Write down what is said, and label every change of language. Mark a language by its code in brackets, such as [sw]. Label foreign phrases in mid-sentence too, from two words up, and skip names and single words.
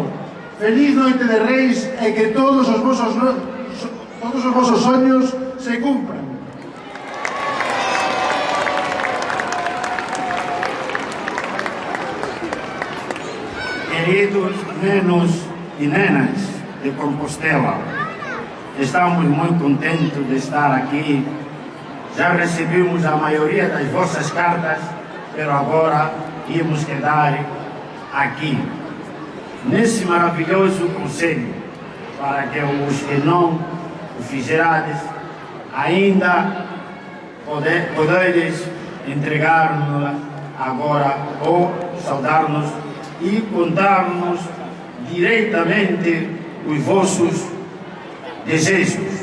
[gl] Feliz Noite de Reis e que todos os vosos soños se cumpran. Queridos nenos e nenas de Compostela, [pt] estamos muito contentes de estar aqui. Já recebemos a maioria das vossas cartas, pero agora íamos quedar aqui, nesse maravilhoso conselho, para que os que não o fizerades ainda poderes entregar-nos agora ou saudar-nos e contar-nos diretamente os vossos desejos.